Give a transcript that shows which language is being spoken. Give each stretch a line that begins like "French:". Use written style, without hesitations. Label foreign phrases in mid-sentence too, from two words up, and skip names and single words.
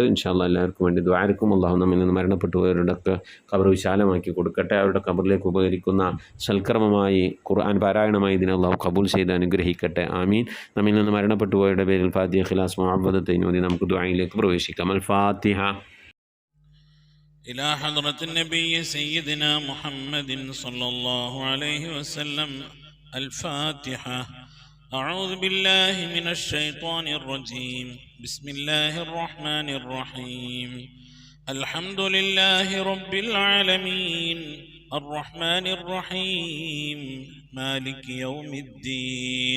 Arabic: إن شاء الله
Malayalam: എല്ലാവർക്കും വേണ്ടി ദുആ ആയിരിക്കും. അള്ളാഹു നമ്മിൽ നിന്ന് മരണപ്പെട്ടുപോയവരുടെയൊക്കെ ഖബർ വിശാലമാക്കി കൊടുക്കട്ടെ. അവരുടെ ഖബറിലേക്ക് ഉപകരിക്കുന്ന സൽക്കർമ്മമായി ഖുർആൻ പാരായണമായി ഇതിനെ അള്ളാഹു കബൂൽ ചെയ്ത് അനുഗ്രഹിക്കട്ടെ. ആമീൻ. നമ്മിൽ നിന്ന് മരണപ്പെട്ടു പോയവരുടെ പേരിൽ ഫാത്തിഹ ഖിലാസ് മുഅവ്വദത്തൈൻ ഓതി നമുക്ക് ദുആയിലേക്ക് പ്രവേശിക്കാം.
Arabic: الفاتحة. إلى حضرة النبي سيدنا محمد صلى الله عليه وسلم. الفاتحة. أعوذ بالله من الشيطان الرجيم. بسم الله الرحمن الرحيم. الحمد لله رب العالمين الرحمن الرحيم مالك يوم الدين.